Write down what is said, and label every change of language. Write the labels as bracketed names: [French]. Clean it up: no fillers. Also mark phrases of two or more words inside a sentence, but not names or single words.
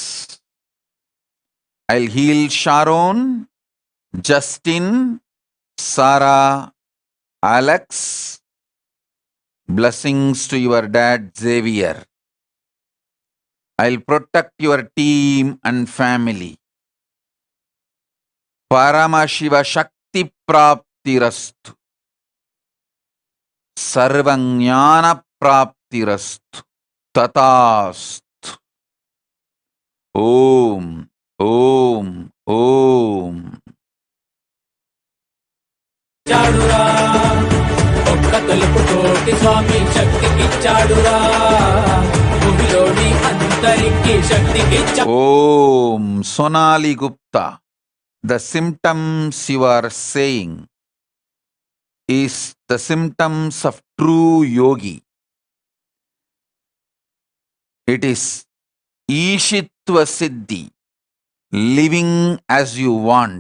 [English] I'll heal Sharon, Justin, Sarah, Alex. Blessings to your dad Xavier. I'll protect your team and family. [Sanskrit] परमशिव शक्ति प्राप्तिरस्तु. सर्वज्ञान प्राप्तिरस्तु. तथास्तु। ॐ. ॐ। ॐ. [Telugu] ఒక్క తలుపుతోటి స్వామి శక్తికిచ్చాడురా, భూమిలోని అందరికి శక్తికిచ్చా. [Sanskrit] Om. [English] Sonali Gupta. the symptoms you are saying is the symptoms of true yogi. It is [Sanskrit] ईशित्व सिद्धि, [English] living as you want.